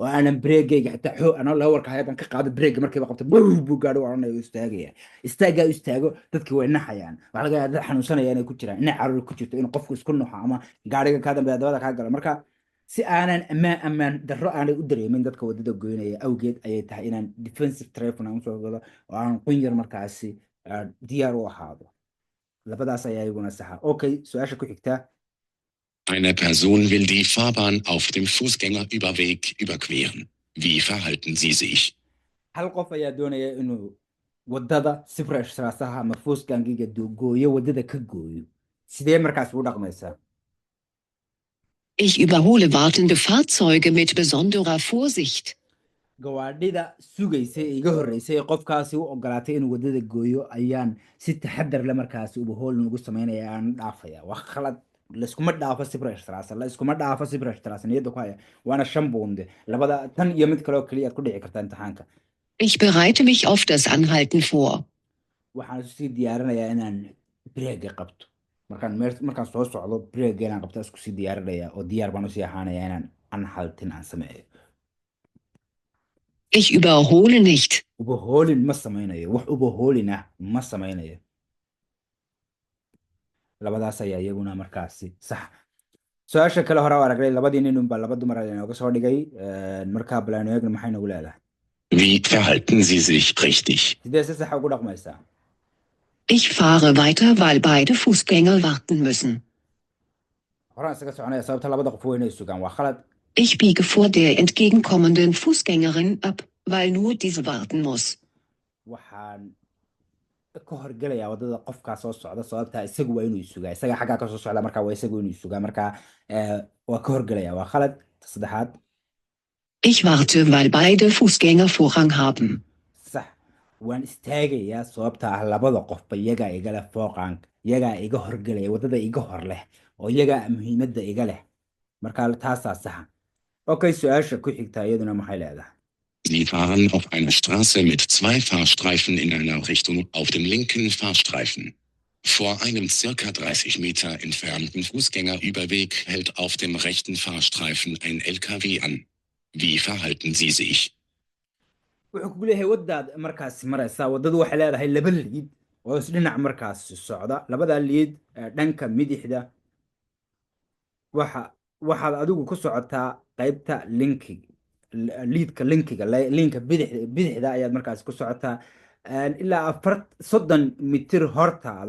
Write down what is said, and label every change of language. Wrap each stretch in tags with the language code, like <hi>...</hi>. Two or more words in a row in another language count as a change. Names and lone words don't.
<so>aanan breegayga xitaa xoog anoo leewarka hayadan ka qaado breega markiiba qabta buu gaadho odhanayo istaagaya istaagaa u istaago dadkii way naxayaan waxaa laga yaaba dad xanuunsanaya inay ku jiraan inay caruur ku jirto in qofku isku nuxo ama gaariga kaa dambeeya dabada kaa galo marka si aanan ammaan darro aanay u dareemin dadka wadada goynaya awgeed ayay tahay inaan</so> <en>defensive traffic</en> <so>aan usoo galo oo aan qun yar markaasi diyaar u ahaado labadaas ayaa iyaguna saxa okay su-aasha ku xigtaa</so> <de>Eine Person will die Fahrbahn auf dem Fußgängerüberweg überqueren. Wie verhalten Sie sich?</de> <so>hal qof ayaa doonaya inuu wadada sifra ishraasaha ama fuuskangiga gooyo wadada ka gooyo sidee markaas u dhaqmaysaa</so> <de>Ich überhole wartende Fahrzeuge mit besonderer Vorsicht.</de> <so>gawaadhida sugaysa ee iga horreysay ee qofkaasi u ogolaatay inuu wadada gooyo ayaan si taxadar le markaasi ubahool nagu samaynaya aan dhaafaya waa khalad layskuma dhaafo sifra ishtiraasa layskuma dhaafo sifra ishtiraasa niyadda ku haya waana 5 buunde labada tan iyo mid kale oo keliya aad ku dhici kartaa imtixaanka</so> <de>Ich bereite mich auf das Anhalten vor.</de> <so>waxaan isu sii diyaarinayaa inaan breega qabto markaan soo socdo breega inaan qabto isku sii diyaarinaya oo diyaar baan usii ahaanaya inaan anhaltin aan sameeyo</so> <de>Ich überhole nicht.</de> <so>ubahoolin ma samaynayo wax ubahoolin ah ma samaynayo labadaas ayaa iyaguna markaasi sax su-aasha kale hore oo aragnay labadii nin unbaa laba dumar inooga soo dhigay markaa balaanu eegna maxay nagu leedahay</so> <de>Wie verhalten Sie sich richtig?</de> <so>sidee si saxa ugu dhaqmaysaa</so> <de>Ich fahre weiter, weil beide Fußgänger warten müssen.</de> <so>horaan isaga soconaya sababta labada qof weynay sugaan waa khalad</so> <de>Ich biege vor der entgegenkommenden Fußgängerin ab, weil nur diese warten muss.</de> <so>waxaan ka horgelayaa wadada qofkaa soo socda sababtaa isagu waa inuu sugaa isaga xaggaa kasoo socda markaa waa isagu inuu sugaa markaa waa ka horgelaya waa khalad saddexaad</so> <de>Ich warte, weil beide Fußgänger Vorrang haben.</de> <so>sax waan istaagayaa sababta ah labada qofba iyagaa iga leh fooqaanka iyagaa iga horgelaya wadada iga hor leh oo iyagaa muhiimadda iga leh markaa taasaa saxa okay su-aasha ku xigtaa iyaduna maxay leedahay</so> <de>Sie fahren auf einer Straße mit 2 Fahrstreifen in einer Richtung auf dem linken Fahrstreifen. Vor einem circa 30 Meter entfernten Fußgängerüberweg hält auf dem rechten Fahrstreifen ein LKW an. Wie verhalten Sie sich?</de> <so>wuxuu kugu leeyahay wadaad markaasi maraysaa wadadu waxay leedahay laba liid oo isdhinac markaasi socda labadaa liid dhanka midixda waxaad adigu ku socotaa qaybta liidka linka bidixda ayaad markaasi ku socotaa ilaa 30 mitir hortaada</so>